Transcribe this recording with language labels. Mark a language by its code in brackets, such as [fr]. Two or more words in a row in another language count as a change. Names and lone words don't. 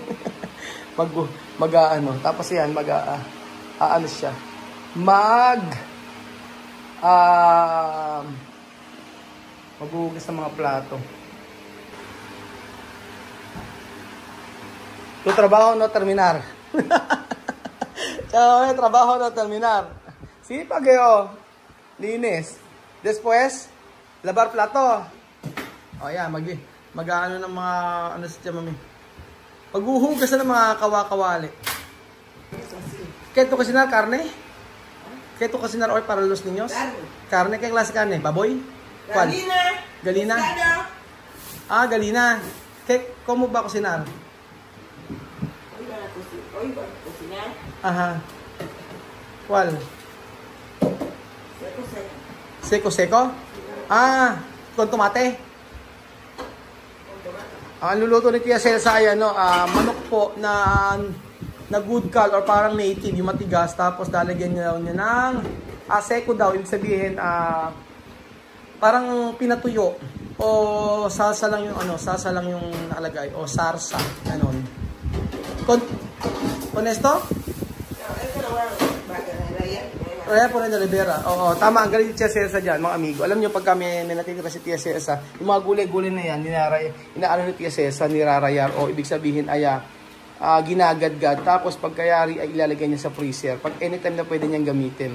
[tl] Tapos yan, ano siya. Maghuhugas ng mga plato. [es] Tu trabaho no terminar. Chao, trabaho no terminar. [tl] Sipag kayo. Linis. [es] Después, lavar plato. [tl] O yan, mag-ano ng mga, ano siya mami. Maghuhugas na ng mga kawakawali. [es] Keto cocinar carne? Keto cocinar hoy para los niños? Carne, ¿qué clase carne? ¿Baboy? ¿Cuál? Galina. Ah, galina. ¿Cómo va a cocinar? Hoy va a cocinar. Ajá. ¿Cuál? Seco. Ah, con tomate. [tl] Ang luluto ni Tia Celsa ay manok po na good cal or parang native, yung matigas, tapos lalagyan niya ng seco daw, ibig sabihin parang pinatuyo o salsa lang yung nakalagay o sarsa, ganon. [es] Con esto? [tl] Kaya po na Rivera. Oo, tama. Ang galing Tia Celsa dyan, mga amigo. Alam nyo, pag kami may natitira si Tia Celsa, yung mga gulay-gulay na yan, inaano ni Tia Celsa, nirarayar, o ibig sabihin ay ginagadgad. Tapos pagkayari ay ilalagay niya sa freezer. Pag anytime na pwede niyang gamitin.